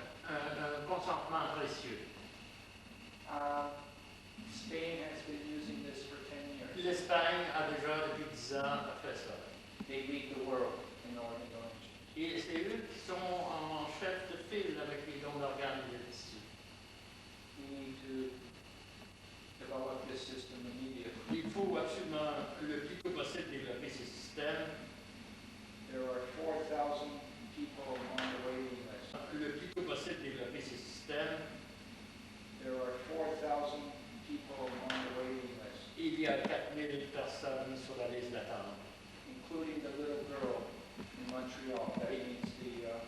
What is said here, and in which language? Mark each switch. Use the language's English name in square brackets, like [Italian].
[French] un consentement précieux. [English] Spain has been using this for 10 years. [French] L'Espagne a déjà depuis 10 ans fait ça. [English] They lead the world in organ donation. [French] Et c'est eux qui sont en chef de file avec les dons d'organes et de tissus. [English] We need to develop this system immediately. [French] Il faut absolument le plus tôt possible développer ces systèmes. [English] There are 4,000 people on the waiting list. [French] Le plus tôt possible développer ces systèmes. [English] There are 4,000 people on the waiting list, [French] Il y a 4000 personnes sur la liste d'attente, [English] including the little girl in Montreal that needs the